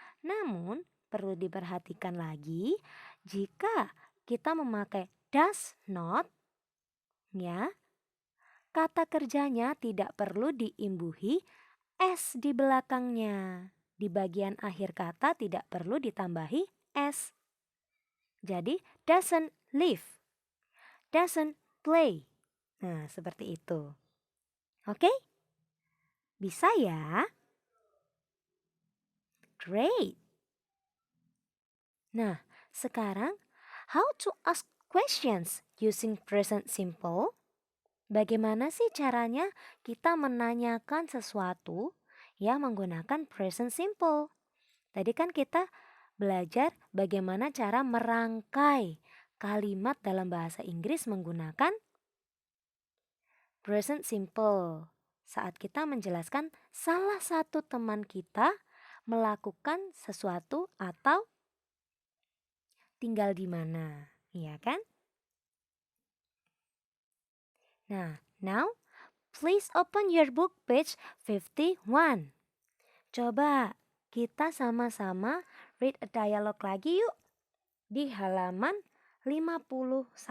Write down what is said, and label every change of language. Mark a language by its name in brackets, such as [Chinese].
[Indonesian] Namun, perlu diperhatikan lagi jika kita memakai does not, ya, kata kerjanya tidak perlu diimbuhi s di belakangnya. Di bagian akhir kata tidak perlu ditambahi s. [English] Jadi, doesn't live, doesn't play. [Indonesian] Nah, seperti itu. Oke? Bisa ya? [English] Great. Nah, sekarang how to ask questions using present simple? [Indonesian] Bagaimana sih caranya kita menanyakan sesuatu yang menggunakan present simple? Tadi kan kita belajar bagaimana cara merangkai kalimat dalam bahasa Inggris menggunakan present simple. Saat kita menjelaskan salah satu teman kita melakukan sesuatu atau tinggal di mana, iya kan? [English] Nah, now please open your book page 51. [Indonesian] Coba kita sama-sama [English] read a dialogue [Indonesian] lagi yuk di halaman 51.